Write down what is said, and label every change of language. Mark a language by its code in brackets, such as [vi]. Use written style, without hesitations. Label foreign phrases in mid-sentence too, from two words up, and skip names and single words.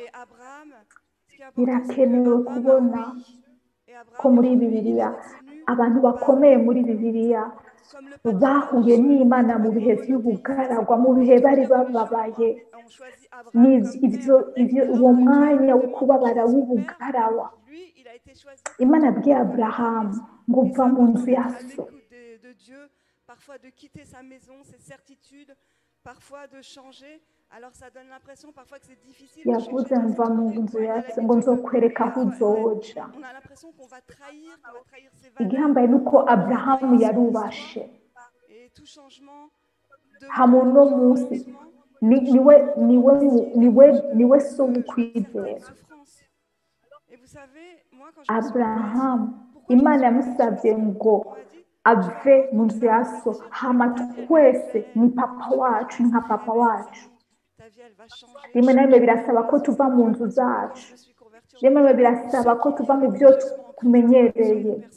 [rn] birakenewe kubona ko muri bibiliya abantu bakomeye muri bibiliya bahuye n'Imana mu bihe by'ubugaragwa mu bihe bari bababaye uwo mwanya wo kubabara w'ubugaragwa Imana abwiye Aburahamu ngo uva mu nzu ya so [fr] parfois de quitter sa maison, ses certitudes, parfois de changer. Alors ça donne l'impression parfois que c'est difficile de changer. On a l'impression qu'on va trahir ses valeurs. Et tout changement de souffrance. Et vous savez, moi quand je Abraham, [rn] Imana yamusabye ngo ave mu nzu ya so hama twese ni papa wacu nka papa wacu rimwe na rimwe birasaba ko tuva mu nzu zacu rimwe na rimwe birasaba ko tuva mu byo tumenyereye